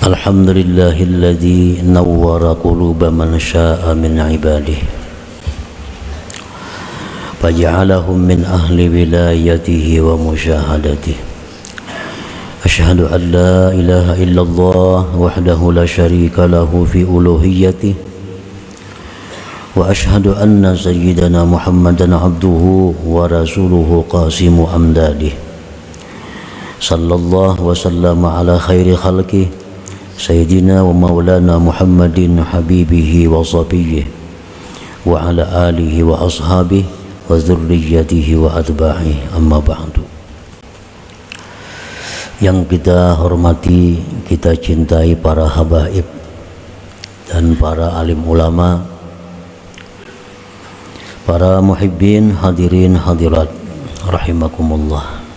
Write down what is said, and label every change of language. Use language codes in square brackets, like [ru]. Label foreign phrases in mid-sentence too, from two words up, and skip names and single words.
[ar] الحمد لله الذي نور قلوب من شاء من عباده فجعلهم من أهل ولايته ومشاهدته. أشهد أن لا إله إلا الله وحده لا شريك له في ألوهيته وأشهد أن سيدنا محمدا عبده ورسوله قاسم إمداده. صلى الله وسلم على خير خلقه سيدنا ومولانا محمد حبيبه وصفيه وعلى آله وأصحابه وذريته وأتباعه أما بعد. [id] Yang kita hormati, kita cintai para habaib dan para alim ulama, para muhibbin, hadirin hadirat rahimakumullah.